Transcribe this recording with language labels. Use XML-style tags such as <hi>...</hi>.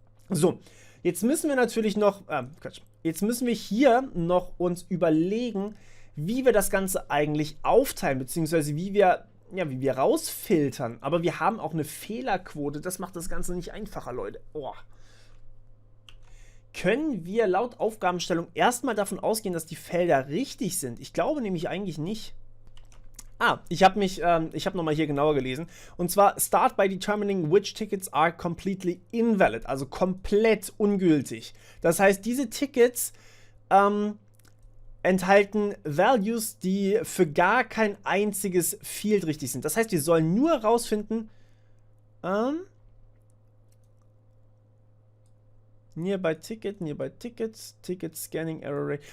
<de>So, jetzt müssen wir natürlich noch, jetzt müssen wir hier noch uns überlegen, wie wir das Ganze eigentlich aufteilen, beziehungsweise wie wir rausfiltern. Aber wir haben auch eine Fehlerquote, das macht das Ganze nicht einfacher, Leute. Oh. Können wir laut Aufgabenstellung erstmal davon ausgehen, dass die Felder richtig sind? Ich glaube nämlich eigentlich nicht. Ich habe nochmal hier genauer gelesen.</de> <en>Und zwar, start by determining which tickets are completely invalid.</en> <de>Also komplett ungültig. Das heißt, diese Tickets enthalten Values, die für gar kein einziges Field richtig sind. Das heißt, wir sollen nur herausfinden, Nearby Ticket, Ticket Scanning Error Rate.</de>